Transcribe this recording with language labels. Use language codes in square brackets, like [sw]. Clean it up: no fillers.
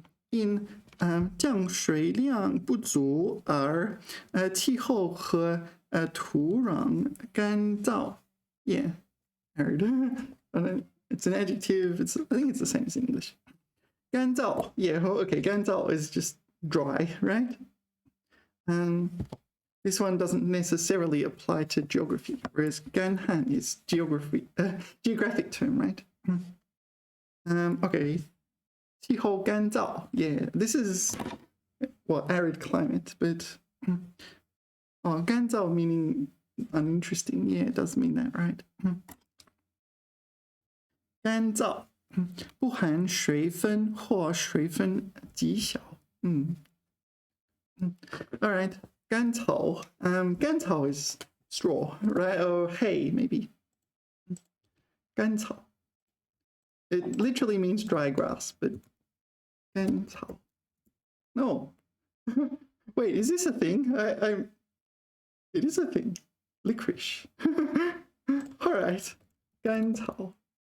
[zh] In 降水量不足而气候和土壤干燥. [en] Yeah, arid. It's an adjective. I think it's the same as in English. [zh] 干燥. [en] Yeah, okay, 干燥 is just dry, right? This one doesn't necessarily apply to geography, whereas 干旱 is geographic term, right? [zh] Okay. 气候干燥. [en] Yeah, this is, well, arid climate, but oh, 干燥meaning uninteresting. Yeah, it does mean that, right? [zh] 干燥, 不含水分或水分极小. [en] All right, 干草. 干草 is straw, right? Or hay, maybe. 干草. It literally means dry grass, but 干草. No. Wait, is this a thing? It is a thing. Licorice. All right. 干草.